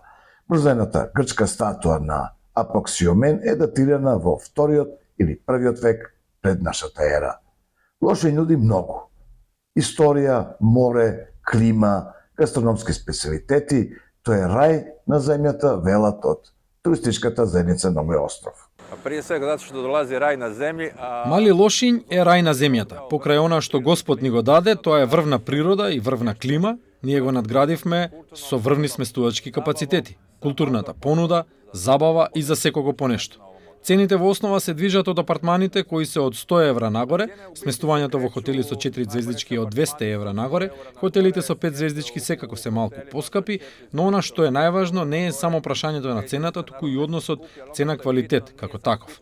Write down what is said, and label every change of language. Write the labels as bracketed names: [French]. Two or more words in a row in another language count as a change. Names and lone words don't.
[Macedonian] Бронзаната грчка статуа на Апоксиомен е датирана во вториот или првиот век пред нашата ера. Лошињ нуди многу. Историја, море, клима, гастрономски специјалитети, тоа е рај на земјата, велат од туристичката заедница на овој остров. [Croatian] Прije svega zato što dolazi raj na zemlji, [Macedonian] Мали Лошињ е рај на земјата. Покрај она што Господ ни го даде, тоа е врвна природа и врвна клима, ние го надградивме со врвни сместувачки капацитети, културната понуда, забава и за секого по нешто. Цените во основа се движат од апартманите кои се од 100 евра нагоре, сместувањето во хотели со 4 звездички од 200 евра нагоре, хотелите со 5 звездички секако се малку поскапи, но она што е најважно не е само прашањето на цената, туку и односот цена-квалитет како таков.